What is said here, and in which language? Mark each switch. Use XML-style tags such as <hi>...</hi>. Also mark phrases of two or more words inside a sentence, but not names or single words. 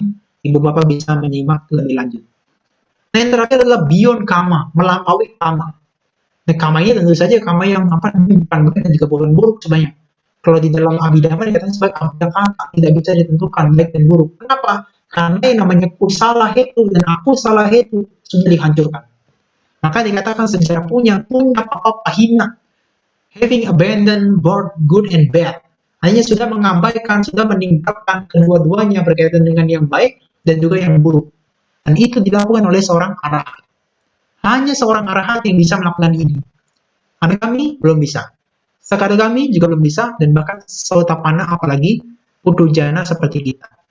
<id>Ibu bapak bisa menyimak lebih lanjut. Nah, yang terakhir adalah</id> <en>beyond kama,</en> <id>melampaui kama. Nah, kama ini tentu saja kama yang apa bukan baik dan juga bukan buruk sebenarnya. Kalau di dalam abhidhamma dikatakan sebagai abhidhamma tidak bisa ditentukan baik dan buruk. Kenapa? Karena yang namanya</id> <pi>kusala hetu</pi> <id>dan</id> <pi>aku salah hetu</pi> <id>sudah dihancurkan. Maka dikatakan sejarah</id> <pi>punya papa pahina,</pi> <en>having abandoned both good and bad.</en> <id>Hanya sudah mengabaikan, sudah meninggalkan kedua-duanya berkaitan dengan yang baik dan juga yang buruk. Dan itu dilakukan oleh seorang arahat. Hanya seorang arahat yang bisa melakukan ini. Ada kami belum bisa. Sakadagami juga belum bisa, dan bahkan Sautapana apalagi Putujana seperti kita.</id>